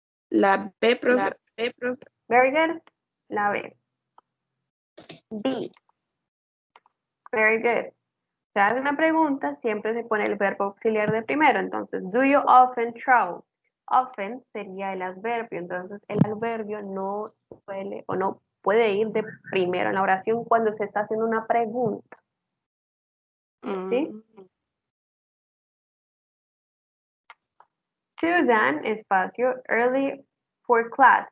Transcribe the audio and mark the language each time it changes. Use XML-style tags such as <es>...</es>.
<es>La B, profe.</es> <en>Very good.</en> <es>La B.</es> <en>B. Very good.</en> <es>Se hace una pregunta, siempre se pone el verbo auxiliar de primero. Entonces,</es> <en>do you often travel?</en> <es>Often sería el adverbio. Entonces, el adverbio no suele o no puede ir de primero en la oración cuando se está haciendo una pregunta. ¿Sí?</es> <en>Susan,</en> <es>espacio,</es> <en>early for class.</en>